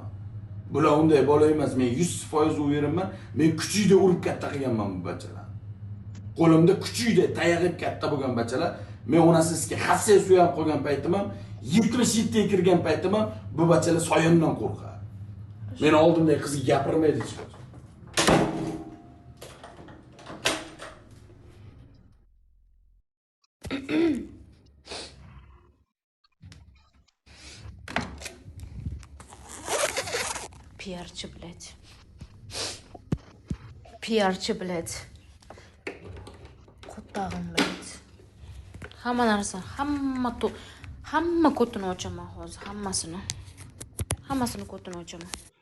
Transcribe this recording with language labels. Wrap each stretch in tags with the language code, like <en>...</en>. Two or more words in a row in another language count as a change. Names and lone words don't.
<uz>Bular unday bola emas, men 100% u yeraman. Men kuchiyda urib katta qilganman bu bachalar. Qo'limda kuchiyda tayog'ib katta bo'lgan bachalar, men onasizga hassa suyab qolgan paytim ham, 77 ga kirgan paytim ham bu bachalar soyimdan qo'rqadi. Men oldimdagi qizga gapirmaydi hech qachon. Пиарчи, блядь. Пиарчи, блядь. Qo'ttag'im, блядь. Hamma narsa, hamma ko'tini ochaman hozir, hammasini. Hammasini ko'tini ochaman.</uz>